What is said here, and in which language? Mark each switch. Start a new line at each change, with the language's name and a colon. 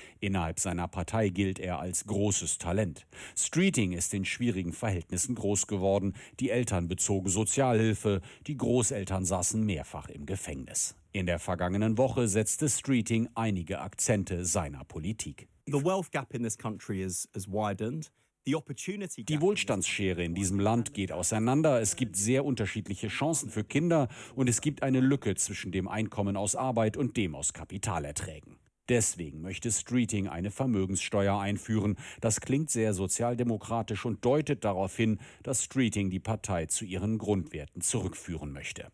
German: Innerhalb seiner Partei gilt er als großes Talent. Streeting ist in schwierigen Verhältnissen groß geworden. Die Eltern bezogen Sozialhilfe, die Großeltern saßen mehrfach im Gefängnis. In der vergangenen Woche setzte Streeting einige Akzente seiner Politik.
English: The wealth gap in this country has widened.
German: Die Wohlstandsschere in diesem Land geht auseinander. Es gibt sehr unterschiedliche Chancen für Kinder und es gibt eine Lücke zwischen dem Einkommen aus Arbeit und dem aus Kapitalerträgen. Deswegen möchte Streeting eine Vermögenssteuer einführen. Das klingt sehr sozialdemokratisch und deutet darauf hin, dass Streeting die Partei zu ihren Grundwerten zurückführen möchte.